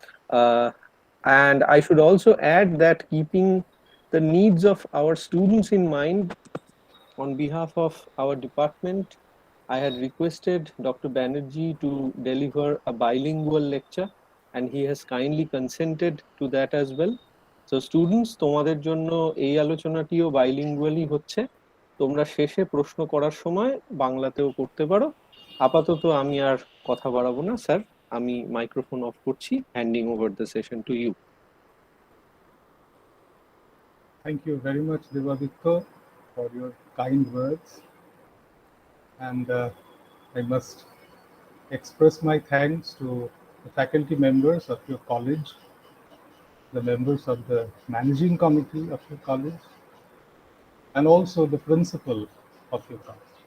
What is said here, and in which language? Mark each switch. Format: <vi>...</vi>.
<en>Uh, and I should also add that, keeping the needs of our students in mind, on behalf of our department, I had requested Dr. Banerjee to deliver a bilingual lecture, and he has kindly consented to that as well. So students,</en> <bn>তোমাদের জন্য এই আলোচনাটিও বাইলিঙ্গুয়ালি হচ্ছে। তোমরা শেষে প্রশ্ন করার সময় বাংলাতেও করতে পারো। আপাতত আমি আর কথা বাড়াবো না, স্যার। আমি মাইক্রোফোন অফ করছি,</bn> <en>Handing over the session to you. Thank you very much, Devaditya, for your kind words. And I must express my thanks to the faculty members of your college, the members of the managing committee of your college, and also the principal of your college.</en>